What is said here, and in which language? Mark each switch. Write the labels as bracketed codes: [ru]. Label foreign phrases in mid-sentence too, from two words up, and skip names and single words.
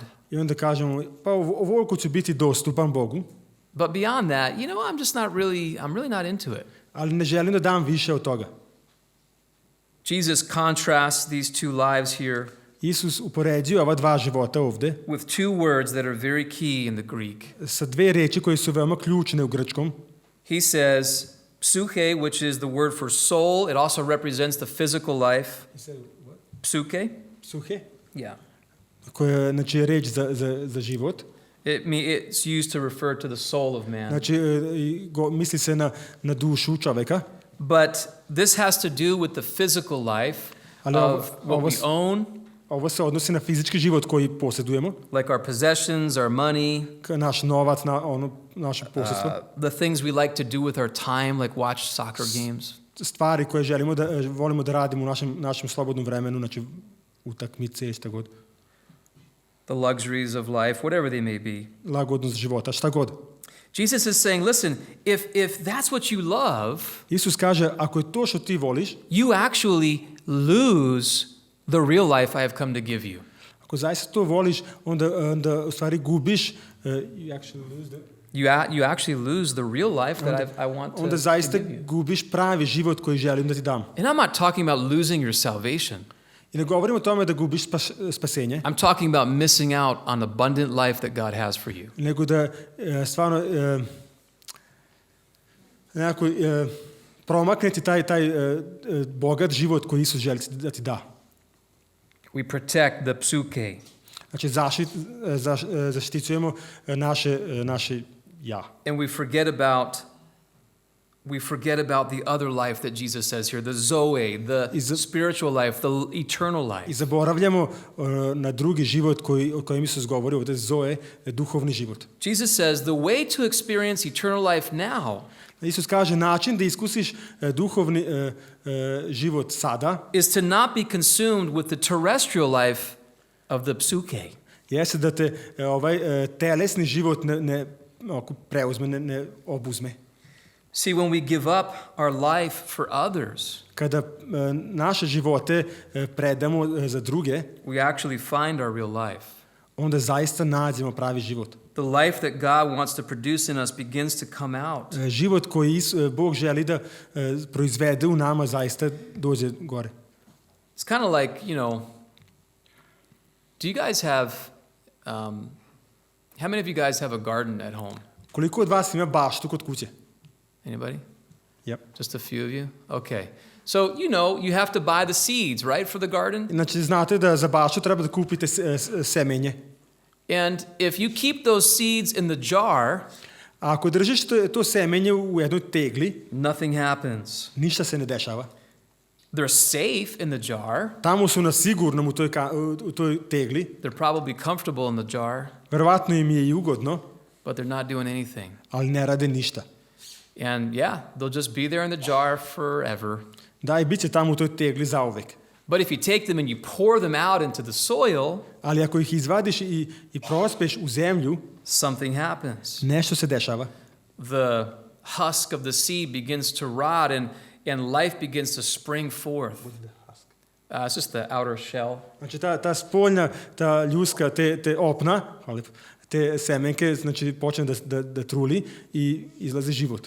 [sr] I onda kažemo, pa ovoliko ću biti dostupan Bogu, [en] But beyond that, you know, I'm really not into it. [sr] ali ne želim da dam više od toga. [en] Jesus contrasts these two lives here. [sr] Isus upoređuje ova dva života ovde [en] with two words that are very key in the Greek. [sr] sa dve reči koje su veoma ključne u grčkom. [en] He says, psuche, which is the word for soul. It also represents the physical life. Psuche? [sr] Psuhe, [en] Yeah. [sr] koja je znači, reč za život. [en] It's used to refer to the soul of man. [sr] Znači, misli se na dušu čoveka. [en] But this has to do with the physical life of what we own. [sr] Ovo se odnosi na fizički život koji posjedujemo. [en] Like our possessions, our money. [sr] Naš novac, naše posjedstvo. [en] The things we like to do with our time, like watch soccer games. [sr] Stvari koje volimo da radimo u našem slobodnom vremenu, znači utakmice, šta god. [en] The luxuries of life, whatever they may be. [sr] Lagodnost života, šta god. [en] Jesus is saying, listen, if that's what you love, [sr] Isus kaže, ako je to što ti voliš, [en] you actually lose the real life I have come to give you. [sr] Ako zaista to voliš, onda u stvari gubiš, [en] you actually lose the real life that I want to [sr] onda zaista [en] give you. [sr] gubiš pravi život koji želim da ti dam. [en] And I'm not talking about losing your salvation. [sr] I ne govorim o tome da gubiš spasenje. [en] I'm talking about missing out on abundant life that God has for you. [sr] Nego da stvarno nekako promakneti taj bogat život koji Isus želi da ti da. [en] We protect the psuche. [sr] Znači zaštitujemo naše ja. [en] And we forget about the other life that Jesus says here, the zoe, the spiritual life, the eternal life. [sr] I zaboravljamo na drugi život o kojem Isus govori, ovdje zoe, duhovni život. [en] Jesus says the way to experience eternal life now [sr] Isus kaže način da iskusiš duhovni život sada [en] is to not be consumed with the terrestrial life of the psuche. [sr] Jeste da te ovaj telesni život ne preuzme, ne obuzme. [en] See, when we give up our life for others, [sr] kada naše živote predamo za druge, [en] we actually find our real life. [sr] Onda zaista nađemo pravi život. [en] The life that God wants to produce in us begins to come out. [sr] Život koji Bog želi da proizvede u nama zaista dođe gore. [en] It's kind of like, do you guys have, how many of you guys have a garden at home? [sr] Koliko od vas ima baštu kod kuće? [en] Anybody? Yep. Just a few of you? Okay. So, you have to buy the seeds, right, for the garden? [sr] Znači, znate da za baštu treba da kupite semenje. [en] And if you keep those seeds in the jar, [sr] ako držiš to semenje u jednoj tegli, [en] nothing happens. [sr] Ništa se ne dešava. [en] They're safe in the jar. [sr] Tamo su na sigurnom u toj tegli. [en] They're probably comfortable in the jar. [sr] Verovatno im je i ugodno. [en] But they're not doing anything. [sr] Ali ne rade ništa. [en] And they'll just be there in the jar forever. [sr] Da, i bit će tamo u toj tegli zauvek. [en] But if you take them and you pour them out into the soil, [sr] ali ako ih izvadiš i prospeš u zemlju, [en] something happens. [sr] Nešto se dešava. [en] The husk of the seed begins to rot and life begins to spring forth. It's just the outer shell. [sr] Znači ta spoljna, ta ljuska, te opna, te semenke, znači počne da truli i izlazi život.